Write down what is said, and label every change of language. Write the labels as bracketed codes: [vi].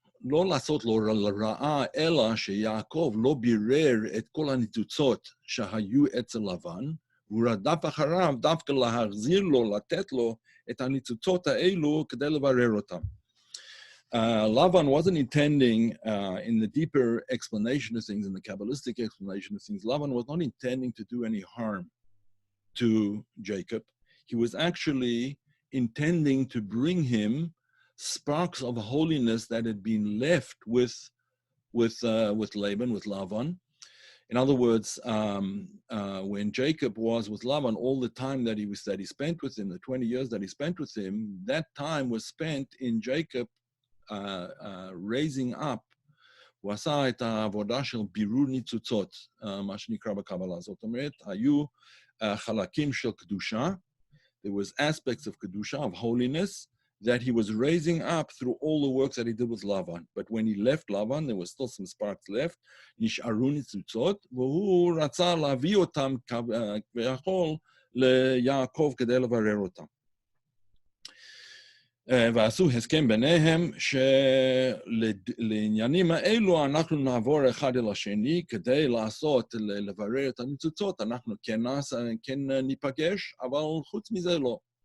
[he] לא לעשות לו לרעה, אלא שיעקב לא בירר את כל הניצוצות שהיו אצל לבן, והוא רדף אחריו דווקא להחזיר לו, לתת לו את הניצוצות האלו כדי לברר אותם. [en] Lavan wasn't intending, in the deeper explanation of things, in the Kabbalistic explanation of things, Lavan was not intending to do any harm to Jacob. He was actually intending to bring him sparks of holiness that had been left with Laban, with Lavan. In other words, when Jacob was with Lavan, all the time that he spent with him, the 20 years that he spent with him, that time was spent in Jacob raising up. [he] הוא עשה את העבודה של בירור ניצוצות, מה שנקרא בקבלה. זאת אומרת, היו חלקים של קדושה. [en] There was aspects of kedusha, of holiness, that he was raising up through all the works that he did with Lavan. But when he left Lavan, there was still some sparks left. [he] נשארו ניצוצות, והוא רצה להביא אותם כביכול ליעקב כדי לברר אותם. ועשו הסכם ביניהם שלעניינים האלו אנחנו נעבור אחד אל השני כדי לעשות, לברר את הניצוצות, אנחנו כן ניפגש, אבל חוץ מזה לא.